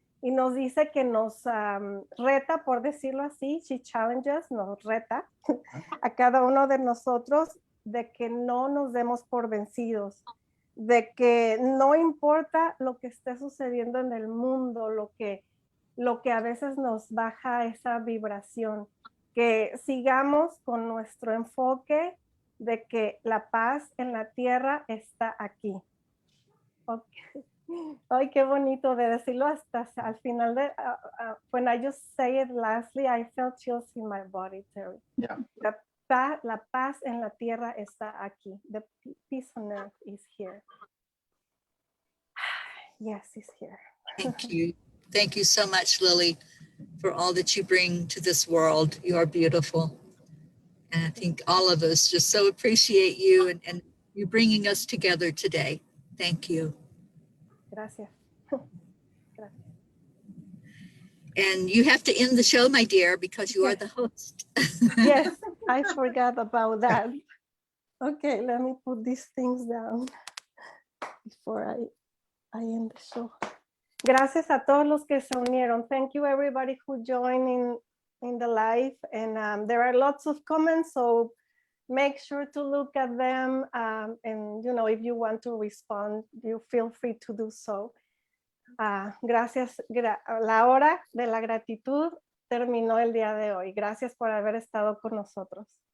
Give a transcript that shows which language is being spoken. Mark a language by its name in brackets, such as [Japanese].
[Spanish] Y nos dice que nos reta, por decirlo así, [English] she challenges, [Spanish] nos reta a cada uno de nosotros de que no nos demos por vencidos, de que no importa lo que esté sucediendo en el mundo, lo que a veces nos baja esa vibración, que sigamos con nuestro enfoque de que la paz en la tierra está aquí. [English] Okay. [Spanish] Ay, qué bonito de decirlo hasta al final de, [English] when I just say it lastly, I felt chills in my body, Terry. Yeah. [Spanish] La paz en la tierra está aquí. [English] The peace on earth is here. Yes, it's here. Thank you. Thank you so much, Lily, for all that you bring to this world. You are beautiful. And I think all of us just so appreciate you and you bringing us together today. Thank you. [Spanish] Gracias. [English] And you have to end the show, my dear, because you are the host. Yes, I forgot about that. Okay, let me put these things down before I end the show. [Spanish] Gracias a todos los que se unieron. [English] Thank you everybody who joined in the live. And there are lots of comments, so make sure to look at them. And you know, if you want to respond, you feel free to do so. [Spanish] Gracias. La hora de la gratitud terminó el día de hoy. Gracias por haber estado con nosotros.